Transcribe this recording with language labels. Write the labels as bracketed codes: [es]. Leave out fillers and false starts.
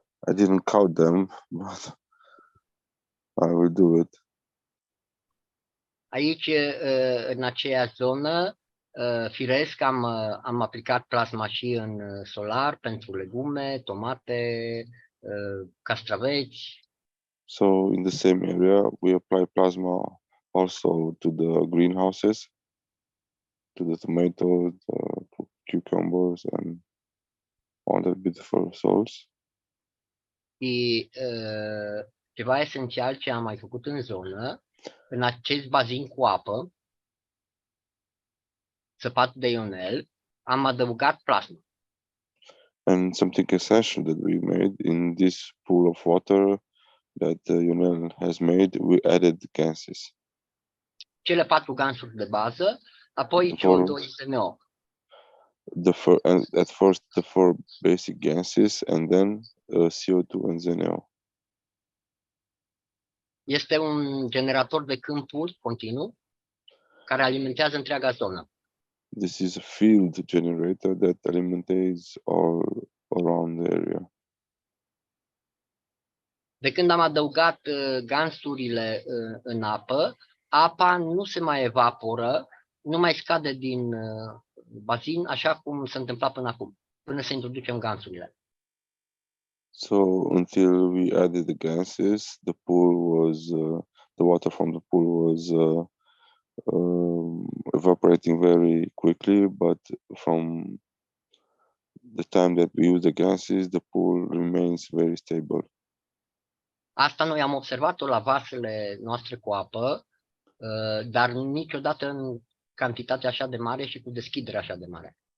[en] I didn't count them, but I will do it. [ro] Aici, în aceeași zonă, firesc, am aplicat plasma și în solar pentru legume, tomate, castraveți. [en] So in the same area, we apply plasma also to the greenhouses, to the tomatoes, the cucumbers, and all the beautiful souls. [ro] Și ceva esențial ce am mai făcut în zonă, în acest bazin cu apă, săpat de Ionel, am adăugat plasma. [en] And something essential that we made in this pool of water that Ionel has made, we added gases. [ro] Cele 4 gansuri de bază, apoi CO2 și NO. [en] At first the 4 basic gases, and then CO2 and ZNO. [ro] Este un generator de câmpuri continuu care alimentează întreaga zonă. [en] This is a field generator that alimentates all around the area. [ro] De când am adăugat gansurile în apă, apa nu se mai evaporă, nu mai scade din bazin așa cum se întâmpla până acum, până să introducem gansurile. [en] So until we added the gases, the water from the pool was evaporating very quickly, but from the time that we use the gases, the pool remains very stable. [ro] Asta noi am observat-o la vasele noastre cu apă, dar niciodată în cantitate așa de mare și cu deschidere așa de mare.